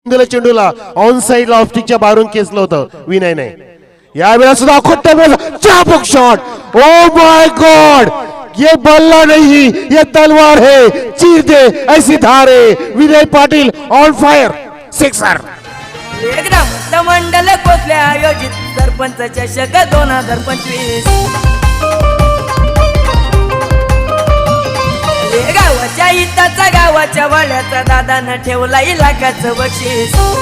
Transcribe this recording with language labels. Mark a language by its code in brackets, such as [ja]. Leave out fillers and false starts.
[mr] चेंडूला on side ऑफस्टिकच्या बाहेरून खेचलं होतं विनयने. यावेळेला सुद्धा चाबुक शॉट. [en] oh my god, [hi] ये बल्ला नहीं, ये तलवार है. चीर दे ऐसी धार है. विनय पाटील [en] On fire. [hi] सिक्सर. [mr] एकदम मंडल कोकले आयोजित सरपंच चषक 2025. गावाच्या इताचा, गावाच्या वाड्याचा, दादानं ठेवला इलाकाचं बक्षीस.